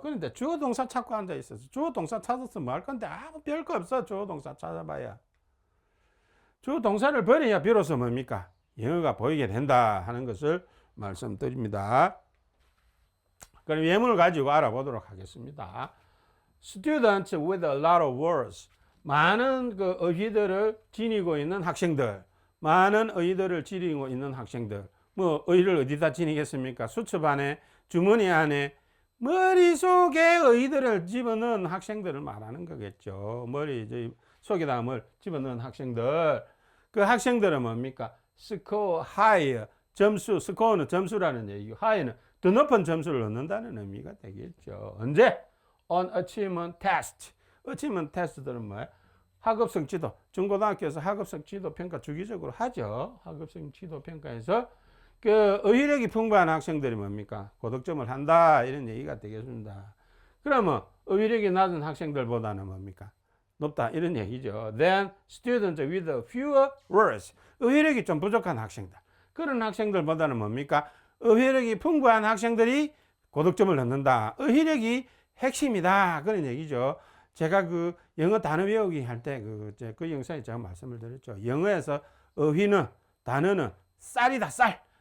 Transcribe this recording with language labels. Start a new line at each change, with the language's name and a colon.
Korean: 그런데 주어 동사 찾고 앉아 있어서 주어 동사 찾아서 뭐 할 건데 아무 별거 없어. 주어 동사 찾아봐야. 주어 동사를 버려야 비로소 뭡니까? 영어가 보이게 된다 하는 것을 말씀드립니다. 그럼 예문을 가지고 알아보도록 하겠습니다.
English: Students with a lot of words.
Korean: 많은 어휘들을 지니고 있는 학생들. 많은 어휘들을 지니고 있는 학생들. 어휘를 어디다 지니겠습니까? 수첩 안에, 주머니 안에, 머릿속에 어휘들을 집어넣은 학생들을 말하는 거겠죠. 머리 속에다 뭘 집어넣은 학생들. 그 학생들은 뭡니까?
English: score high.
Korean: 점수, 스코어는 점수라는 얘기고, 하이는 더 높은 점수를 얻는다는 의미가 되겠죠. 언제?
English: On achievement test.
Korean: achievement test들은 뭐예요? 학업성 지도. 중고등학교에서 학업성 지도 평가 주기적으로 하죠. 학업성 지도 평가에서 어휘력이 풍부한 학생들이 뭡니까? 고득점을 한다. 이런 얘기가 되겠습니다. 그러면 어휘력이 낮은 학생들보다는 뭡니까? 높다. 이런 얘기죠.
English: Then students with fewer words.
Korean: 어휘력이 좀 부족한 학생들. 그런 학생들보다는 뭡니까? 어휘력이 풍부한 학생들이 고득점을 얻는다. 어휘력이 핵심이다. 그런 얘기죠. 제가 영어 단어 외우기 할 때 그 영상에 제가 말씀을 드렸죠. 영어에서 어휘는, 단어는 쌀이다, 쌀.